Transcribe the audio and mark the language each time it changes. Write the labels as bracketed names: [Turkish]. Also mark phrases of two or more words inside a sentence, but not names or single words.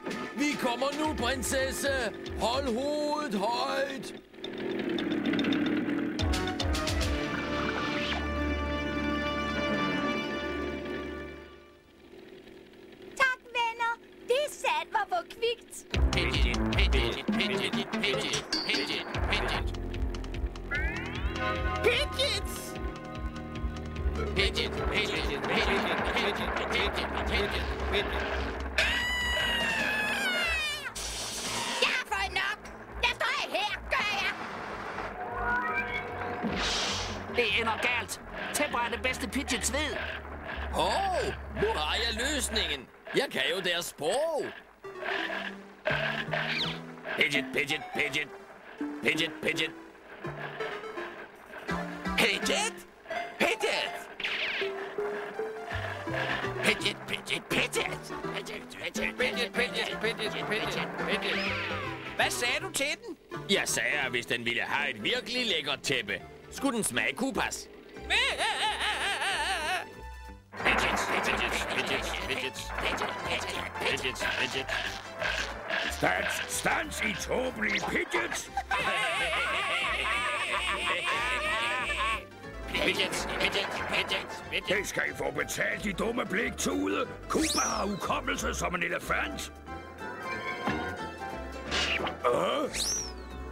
[Danish] Vi kommer nu, prinsesse. Hold hovedet højt. Tak, venner. Det sandt var for kvikt. Pidget, Pidget, Pidget, Pidget, Pidget, Pidget. Pidgets! Pidget, Pidget, Pidget, Pidget, Pidget, Pidget, Pidget. Jeg har fået nok. Jeg står her, gør jeg. Det ender galt. Tæpper er det bedste Pidgets ved. Nu har jeg løsningen. Jeg kan jo deres sprog. Pidget, Pidget, Pidget. Pidget, Pidget. Pidget? Pidget! Pidget, Pidget, Pidget! Pidget, Pidget, Pidget, Pidget, Pidget, Pidget, Pidget. Hvad sagde du til den? Jeg sagde, at hvis den ville have et virkelig lækkert tæppe, skulle den smage Koopas. Pidgets, Pidgets, Pidgets, Pidgets, Pidgets, Pidgets. Stans i tåbelige Pidgets. Pidgets, Pidgets, Pidgets, Pidgets. Det skal I få betalt, de dumme bliktude. Koopa har hukommelse som en elefant.